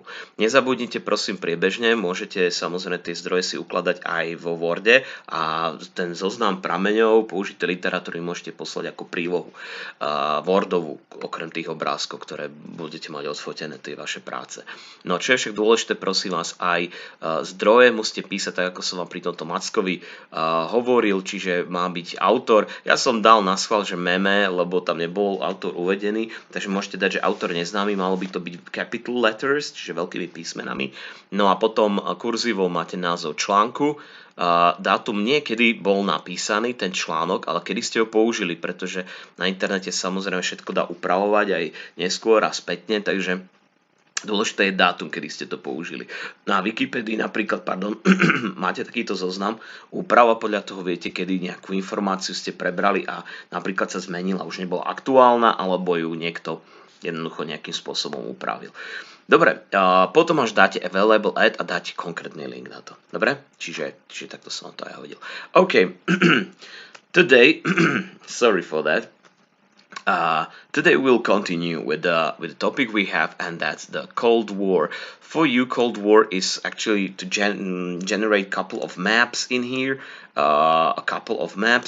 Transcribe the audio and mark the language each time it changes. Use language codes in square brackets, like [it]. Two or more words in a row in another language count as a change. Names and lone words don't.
[sk] Nezabudnite prosím priebežne, môžete samozrejme tie zdroje si ukladať aj vo Worde a ten zoznam prameňov, použité literatúry môžete poslať ako prílohu Wordovú, okrem tých obrázkov, ktoré budete mať odfotené tie vaše práce. No čo je však dôležité, prosím vás, aj zdroje musíte písať tak, ako som vám pri tomto Mackovi hovoril, čiže má byť autor. Ja som dal na schvál, že meme, lebo tam nebol autor uvedený, takže môžete dať, že autor neznámy, malo by to byť [en] capital letters, [sk] čiže veľkými písmenami. No a potom kurzívou máte názov článku, dátum niekedy bol napísaný ten článok, ale kedy ste ho použili, pretože na internete samozrejme všetko dá upravovať aj neskôr a spätne, takže dôležité je dátum, kedy ste to použili. Na Wikipedii napríklad, máte takýto zoznam úprava, podľa toho viete, kedy nejakú informáciu ste prebrali a napríklad sa zmenila, už nebola aktuálna, alebo ju niekto jednoducho nejakým spôsobom upravil. Dobre, potom až dáte [en] available at [sk] a dáte konkrétny link na to. Dobre? Čiže takto som to aj hodil. [en] OK, today, sorry for that. Today we'll continue with the topic we have, and that's the Cold War. For you, Cold War is actually to generate a couple of maps in here. A couple of maps.